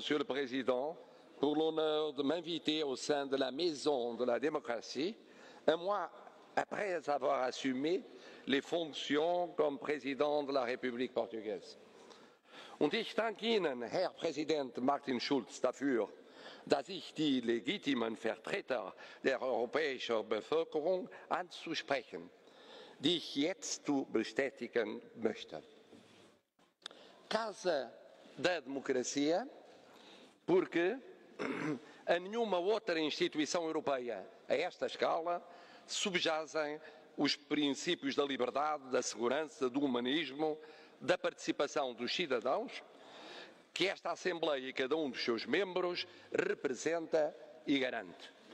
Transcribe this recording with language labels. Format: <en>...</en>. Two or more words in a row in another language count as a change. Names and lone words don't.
<fr>le Président, pour l'honneur de m'inviter au sein de la Maison de la démocratie, un mois après avoir assumé les fonctions comme président de la République portugaise.</fr> <de>Und ich danke Ihnen, Herr Präsident Martin Schulz, dafür, dass ich die legitimen Vertreter der europäischen Bevölkerung anzusprechen, die ich jetzt bestätigen möchte.</de> <pt>Casa da Democracia, porque a nenhuma outra instituição europeia a esta escala subjazem os princípios da liberdade, da segurança, do humanismo, da participação dos cidadãos, que esta Assembleia e cada um dos seus membros representa e garante.</pt>